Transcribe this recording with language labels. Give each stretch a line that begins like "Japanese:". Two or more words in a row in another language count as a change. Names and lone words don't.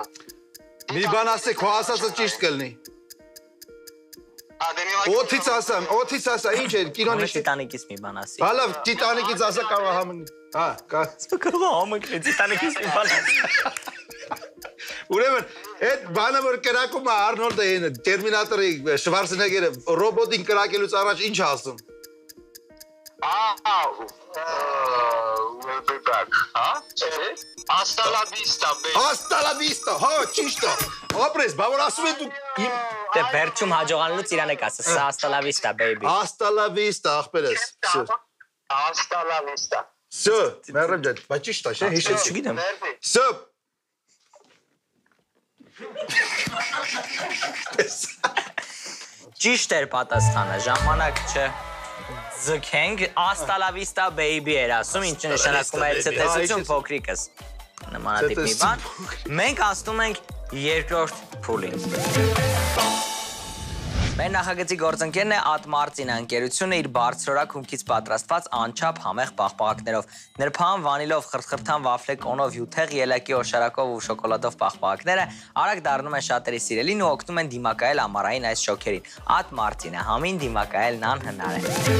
Armenian: Մի բան ասեք, քո ասածը ճիշտ կլինի։ Օթից ասա, ինչ է, կինոն ինչ է։ Տիտանիկից մի բան ասի։ Հալա, Տիտանիկից ասա կարող համն։ Հա, կա։ Կարող համընկնի Տիտանիկից մի բան ասի։ Ուրեմն, այդ բանը որ կրակում է Արնոլդը այն Տերմինատորի Շվարցենեգերը ռոբոտին կրակելուց առաջ ինչ ասում։
English: We'll be back.
Spanish: Hasta la vista, baby. Hasta la vista,
Armenian: հա, ճիշտ է։ Ապրես, բա որ ասում են դու Դե վերջում հաջողանալուց իրան եք ասա,
Spanish: hasta la vista, baby։ Hasta la vista, ախպերես։ Hasta la vista.
Armenian: Всё, մերեմ ջան, բա ճիշտ է, չէ՞, հիշեցի։ Չգիտեմ։
Russian: Всё։
Armenian: Ճիշտ էր պատասխանը, ժամանակ չէ։ Ձգենք,
Spanish: hasta la vista, baby
Armenian: էր ասում, ինչը նշանակում է ցտեսություն փոքրիկս։ Նմանատիպ մի բան։ Մենք անցնում ենք երկրորդ փուլին։ Մեր նախագծի գործընկերն է Ատմարտին ընկերությունը իր բարձրորակ հումքից պատրաստված անչափ համեղ պաղպաղակներով։ Նրբան, վանիլով, խրթխրթան, վաֆլե, կոնով, յուտեղ, ելակի, օշարակով ու շոկոլադով պաղպաղակները արագ դառնում են շատերի սիրելին ու օգնում են դիմակայել ամառային այս շոքերին։ Ատմարտինը համին դիմակայելն անհնար է։